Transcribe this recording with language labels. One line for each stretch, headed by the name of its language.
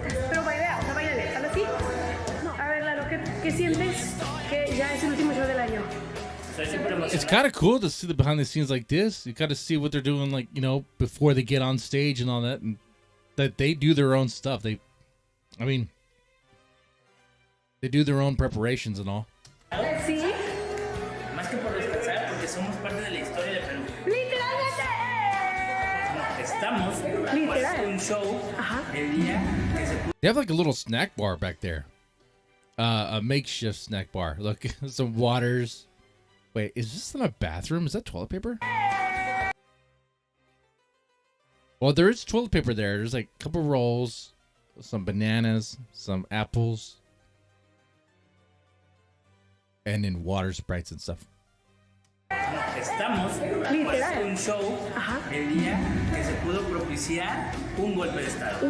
Spanish: Pero bailea, no bailale, ¿sale así? A ver, Lalo, ¿qué sientes que ya es el último show del año?
English: It's kind of cool to see the behind the scenes like this. You got to see what they're doing, like, you know, before they get on stage and all that, and that they do their own stuff. They do their own preparations and all.
Spanish: ¿Sí? Más que por descansar, porque somos parte de la historia de Perú. ¡Literalmente! Estamos por hacer un show el día que se
English: They have like a little snack bar back there. A makeshift snack bar. Look, some waters. Wait, is this in a bathroom? Is that toilet paper? Well, there is toilet paper there. There's like a couple rolls. some bananas, some apples, and then water sprites and stuff.
Spanish: Estamos haciendo un show el día que se pudo propiciar un golpe de estado.